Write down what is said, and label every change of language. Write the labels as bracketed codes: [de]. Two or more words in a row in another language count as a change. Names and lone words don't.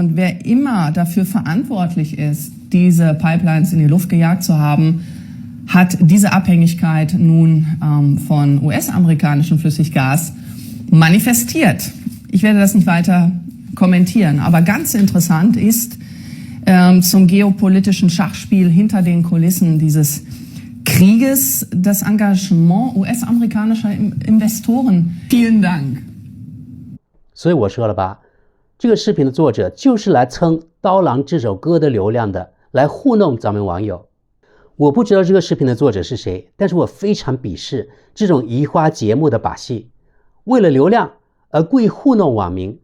[de] Und wer immer dafür verantwortlich ist, diese Pipelines in die Luft gejagt zu haben, hat diese Abhängigkeit nun von US-amerikanischem Flüssiggas manifestiert. Ich werde das nicht weiter kommentieren, aber ganz interessant ist zum geopolitischen Schachspiel hinter den Kulissen dieses Krieges das Engagement US-amerikanischer Investoren. Vielen Dank. [zh] 所以我说了吧，这个视频的作者就是来蹭《刀郎》这首歌的流量的，来糊弄咱们网友。我不知道这个视频的作者是谁，但是我非常鄙视这种移花接木的把戏，为了流量而故意糊弄网民。